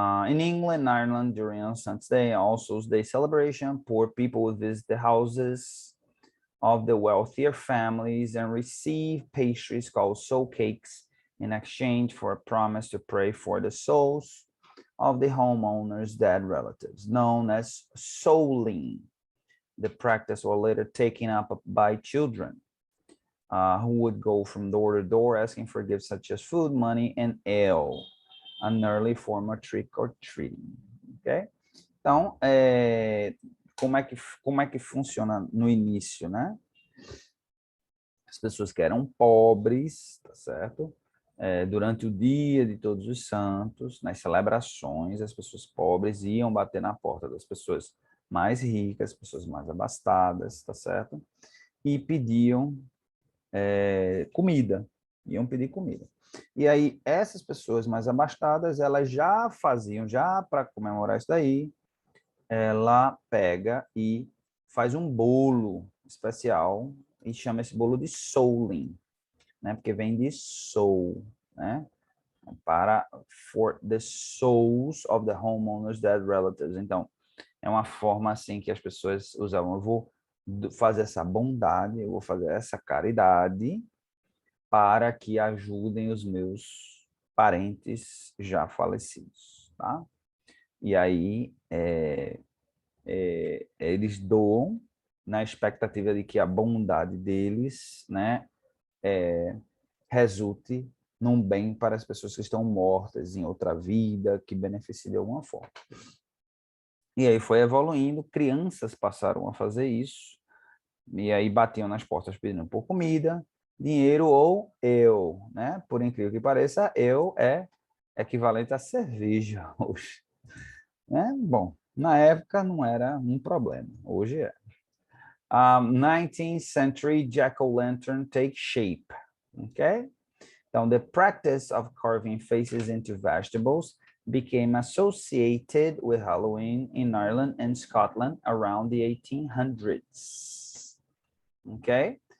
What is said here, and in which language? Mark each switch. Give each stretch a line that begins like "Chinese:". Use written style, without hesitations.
English: In England, Ireland, during All Saints' Day, All Souls' Day celebration, poor people would visit the houses of the wealthier families and receive pastries called soul cakes in exchange for a promise to pray for the souls of the homeowner's dead relatives, known as souling. The practice was later taken up by children who would go from door to door asking for gifts such as food, money, and ale, an early form of trick or treating. Ok?
Portuguese: Então, como é que funciona no início, né? As pessoas que eram pobres, tá certo? Durante o dia de Todos os Santos, nas celebrações, as pessoas pobres iam bater na porta das pessoas mais ricas, pessoas mais abastadas, tá certo? E pediam comida, iam pedir comida. E aí, essas pessoas mais abastadas, elas já faziam, já para comemorar isso daí, ela pega e faz um bolo especial e chama esse bolo de souling, né? Porque vem de soul, né?
English: for the souls of the homeowners' dead relatives.
Portuguese: Então, é uma forma assim que as pessoas usavam. Eu vou fazer essa bondade, eu vou fazer essa caridade para que ajudem os meus parentes já falecidos, tá? E aí eles doam na expectativa de que a bondade deles, né, resulte num bem para as pessoas que estão mortas em outra vida, que beneficie de alguma forma. E aí foi evoluindo, crianças passaram a fazer isso, e aí batiam nas portas pedindo por comida, dinheiro ou eu, né? Por incrível que pareça, eu é equivalente a cerveja hoje, né? Bom, na época não era um problema, hoje é.
English: 19th century jack-o'-lantern take shape, ok?
Portuguese: Então,
English: the practice of carving faces into vegetables became associated with Halloween in Ireland and Scotland around the 1800s.
Portuguese: Okay?